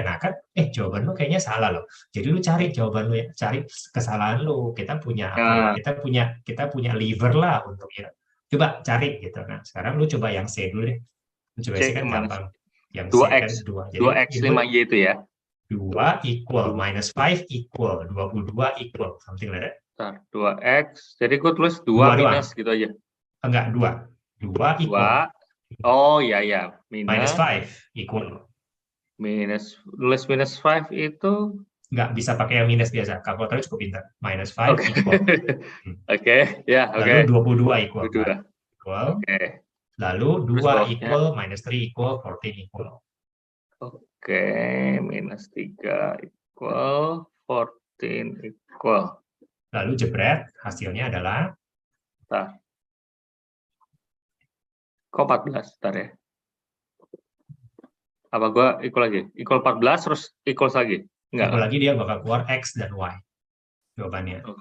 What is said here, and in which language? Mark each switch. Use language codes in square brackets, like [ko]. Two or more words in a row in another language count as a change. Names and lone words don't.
[id] Nah kan, jawaban lu kayaknya salah loh. Jadi lu cari jawaban lu, cari kesalahan lu. Kita punya apa? Kita punya lever lah untuk ya. Coba cari gitu. Nah sekarang lu coba yang C dulu deh. Lu coba C kan gampang. Yang 2x, C kan 2. Jadi 2x 5y itu ya. [en] 2 equal minus 5 equal 22 equal something like that. [id] 2x. Jadi gue tulis 2 minus gitu aja. Enggak, 2 equal. Oh ya. [en] Minus 5 equal. [id] Tulis minus 5 itu nggak bisa pakai yang minus biasa. Kalkulator cukup pintar. [en] Minus 5 equal. Lalu 22 equal. Lalu 2 equal, minus 3 equal, 14 equal. Minus 3 equal, 14 equal. [id] Lalu jebret, hasilnya adalah kok 14, ntar ya. Apa gua equal lagi? Equal 14 terus equal lagi? Enggak. Equal lagi dia bakal keluar X dan Y. Jawabannya.